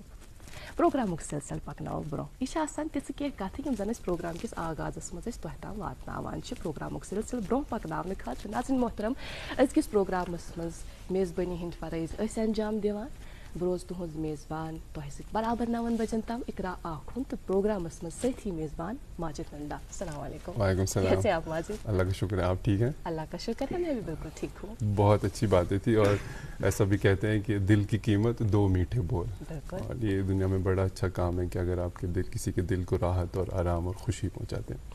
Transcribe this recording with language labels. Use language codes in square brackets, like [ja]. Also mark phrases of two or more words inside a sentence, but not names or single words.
[ks] پروگرامُک سلسل پکناوو برونٛہہ، یہِ چھِ آسان تِژھٕ کینٛہہ کتھٕ یِم زن أسۍ پروگرام کِس آغازس منٛز أسۍ تۄہہِ تام واتناوان چھِ پروگرامُک سلسل برونٛہہ پکناونہٕ خٲطرٕ۔ ناظریٖن محترم، أزکِس پروگرامس منٛز میزبٲنی ہٕنٛدۍ فرٲیض ٲسۍ انجام دِوان، بہٕ روزٕ تُہنٛز میزبان تۄہہِ سۭتۍ برابر 9 بجن تام اقرا آخُن تہٕ پروگرامس منٛز سٲتھی میزبان ماجد نندا۔ [ar] السلام علیکم۔ وعلیکم السلام۔ [ur] کیسے آپ ماجد؟ اللہ کا شکر ہے، آپ ٹھیک ہیں؟ اللہ کا شکر ہے، میں بھی بالکل ٹھیک ہوں۔ بہت اچھی باتیں تھی، اور ایسا بھی کہتے ہیں کہ دل کی قیمت 2 میٹھے بول، اور یہ دنیا میں بڑا اچھا کام ہے کہ اگر آپ کے دل کسی کے دل کو راحت اور آرام اور خوشی پہنچاتے ہیں،